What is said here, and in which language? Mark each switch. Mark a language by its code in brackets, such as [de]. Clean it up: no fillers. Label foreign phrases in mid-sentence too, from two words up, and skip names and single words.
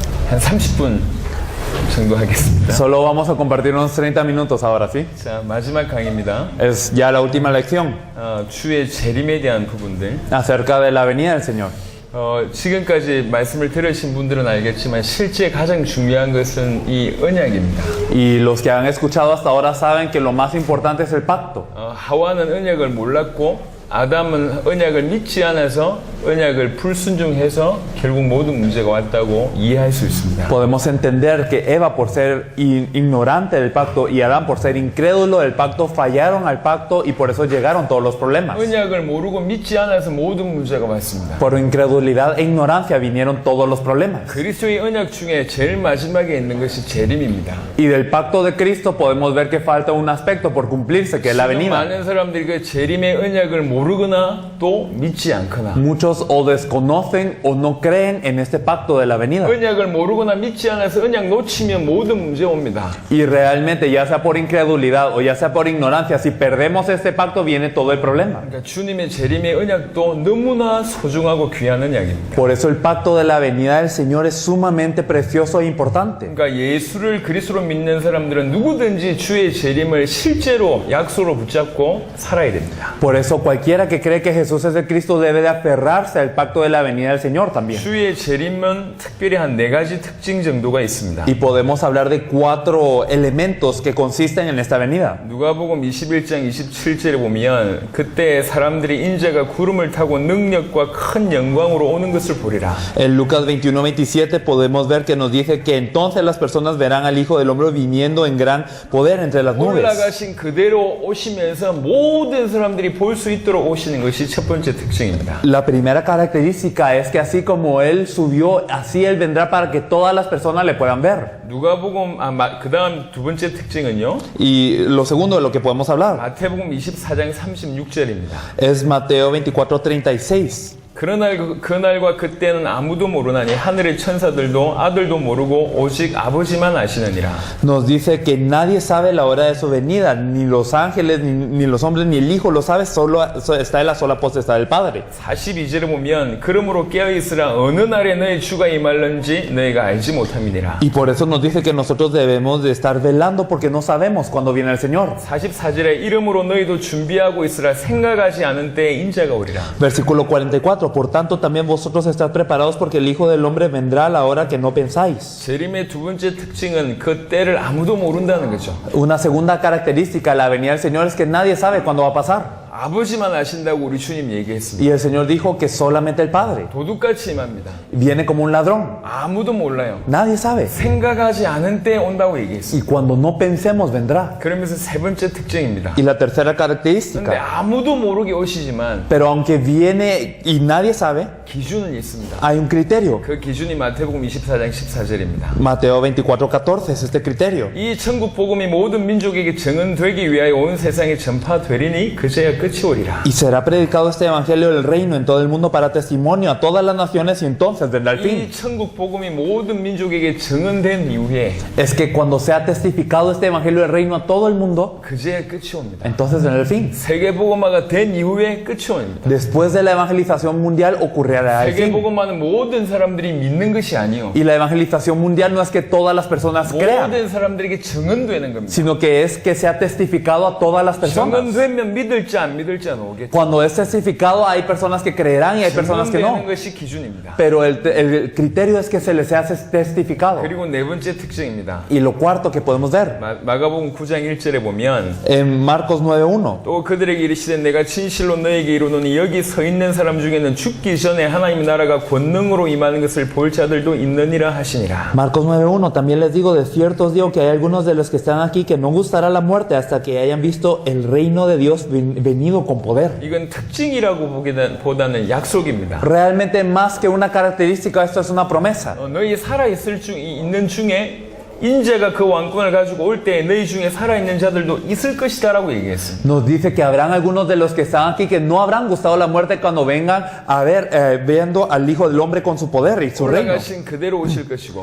[ko] 한 30분 정도 하겠습니다. [es] Solo vamos a compartir unos 30 minutos ahora, ¿sí? [ko] 자, 마지막 강의입니다. [es] Es ya la última lección [ko] 주의 재림에 대한 부분들. [es] acerca de la venida del Señor. [ko] 지금까지 말씀을 들으신 분들은 알겠지만 실제 가장 중요한 것은 이 언약입니다. [es] Y los que han escuchado hasta ahora saben que lo más importante es el pacto. [ko] 하와는 언약을 몰랐고 아담은 언약을 믿지 않아서 언약을 불순종해서 결국 모든 문제가 왔다고 이해할 수 있습니다. [es] Podemos entender que Eva, por ser ignorante del pacto, y Adán, por ser incrédulo del pacto, fallaron al pacto y por eso llegaron todos los problemas. [ko] 언약을 모르고 믿지 않아서 모든 문제가 왔습니다. [es] Por incredulidad e ignorancia vinieron todos los problemas. [ko] 그리스도의 언약 중에 제일 마지막에 있는 것이 재림입니다. [es] Y del pacto de Cristo podemos ver que falta un aspecto por cumplirse, que es la [ko] 지금 [es] venida. [ko] 많은 사람들이 그 재림의 언약을 모르거나 또 믿지 않거나 [es] Muchos o desconocen o no creen en este pacto de la venida. [ko] 언약을 모르거나 믿지 않아서 언약 놓치면 모든 문제 옵니다. [es] Y realmente, ya sea por incredulidad o ya sea por ignorancia, si perdemos este pacto viene todo el problema. [ko] 그러니까 주님의 재림의 언약도 너무나 소중하고 귀한 언약입니다. [es] Por eso el pacto de la venida del Señor es sumamente precioso e importante. [ko] 그러니까 예수를 그리스도로 믿는 사람들은 누구든지 주의 재림을 실제로 약속으로 붙잡고 살아야 됩니다. [es] Por eso cualquiera que cree que Jesús es el Cristo debe de aferrarse al pacto de la venida del Señor también. [ko] 주의 재림은 특별히 한 4가지 특징 정도가 있습니다. [es] Y podemos hablar de 4 elementos que consisten en esta venida. [ko] 누가복음 21장 27절에 보면 그때 사람들이 인자가 구름을 타고 능력과 큰 영광으로 오는 것을 보리라. [es] En Lucas 21:27 podemos ver que nos dice que entonces las personas verán al Hijo del Hombre viniendo en gran poder entre las nubes. [ko] 올라가신 그대로 오시면서 모든 사람들이 볼 수 있도록 오시는 것이 첫 번째 특징입니다. [es] La primera característica es que así como Él subió, así Él vendrá para que todas las personas le puedan ver. [ko] 누가복음 그다음 두 번째 특징은요. [es] Y lo segundo de lo que podemos hablar [ko] 마태복음 24장 36절입니다. [es] es Mateo 24:36. [ko] 그날과 그때는 아무도 모르나니 하늘의 천사들도 아들도 모르고 오직 아버지만 아시느니라. [es] Nos dice que nadie sabe la hora de su venida, ni los ángeles, ni los hombres, ni el Hijo lo sabe, solo está en la sola potestad del Padre. [ko] 42절에 보면 그러므로 깨어있으라 어느 날에 너의 주가 임할는지 너희가 알지 못함이니라. [es] Y por eso nos dice que nosotros debemos de estar velando porque no sabemos cuándo viene el Señor. [ko] 44절에 이름으로 너희도 준비하고 있으라 생각하지 않은 때에 인자가 오리라. [es] Versículo 44. Por tanto, también vosotros estad preparados porque el Hijo del Hombre vendrá a la hora que no pensáis. [ko] 재림의 두 번째 특징은 그 때를 아무도 모른다는 거죠. [es] Una segunda característica de la venida del Señor es que nadie sabe cuándo va a pasar. [ko] 아버지만 아신다고 우리 주님 얘기했습니다. [es] Y el Señor dijo que solamente el Padre. [ko] 도둑같이 임합니다. [es] Viene como un ladrón. [ko] 아무도 몰라요. [es] Nadie sabe. [ko] 생각하지 않은 때에 온다고 얘기했습니다. [es] Y cuando no pensemos vendrá. [ko] 그러면서 세 번째 특징입니다. [es] Y la tercera [ko] 근데 [es] característica. [ko] 아무도 모르게 오시지만 [es] Pero aunque viene y nadie sabe, [ko] 기준은 있습니다. [es] hay un criterio. [ko] 그 기준이 마태복음 24장 14절입니다. [es] Mateo 24:14 es este criterio. [ko] 이 천국 복음이 모든 민족에게 증언되기 위하여 온 세상에 전파되리니 그제야 끝이 오리라. [es] Y será predicado este evangelio del reino en todo el mundo para testimonio a todas las naciones y entonces vendrá el fin. [ko] 이 천국 복음이 모든 민족에게 증언된 이후에 [es] Es que cuando sea testificado este evangelio del reino a todo el mundo, [ko] 그제야 끝이 옵니다. [es] entonces vendrá el fin. [ko] 세계 복음화가 된 이후에 끝이 옵니다. [es] Después de la evangelización mundial ocurrirá el [ko] 세계 [es] fin. [ko] 복음화는 모든 사람들이 믿는 것이 아니요. [es] Y la evangelización mundial no es que todas las personas crean, [ko] 모든 사람들에게 증언되는 겁니다. [es] sino que es que sea testificado a todas las personas. [ko] 증언되면 믿을지 안 믿을지 안 오겠죠. [es] Cuando es testificado hay personas que creerán y hay personas que [ko] 증언되는 [es] no. [ko] 것이 기준입니다. [es] Pero el criterio es que se les hace testificado. [ko] 그리고 네 번째 특징입니다. [es] Y lo cuarto que podemos ver [ko] 마가복음 9장 1절에 보면 [es] en Marcos 9:1. [ko] 또 그들에게 이르시되 내가 진실로 너에게 이르노니 여기 서 있는 사람 중에는 죽기 전에 하나님 나라가 권능으로 임하는 것을 볼 자들도 있느니라 하시니라. [es] Marcos 9:1. También les digo, de cierto os digo que hay algunos de los que están aquí que no gustará la muerte hasta que hayan visto el reino de Dios venido con poder. [ko] 이건 특징이라고 보다는 약속입니다. [es] Realmente más que una característica, esto es una promesa. [ko] 너희 살아 있는 중에 인자가 그 왕권을 가지고 올 때 너희 중에 살아있는 자들도 있을 것이다라고 얘기했습니다. [es] Nos dice que habrán algunos de los que están aquí que no habrán gustado la muerte cuando vengan a ver, viendo al Hijo del Hombre con su poder y su reino. [ko] 올라가신 그대로 오실 것이고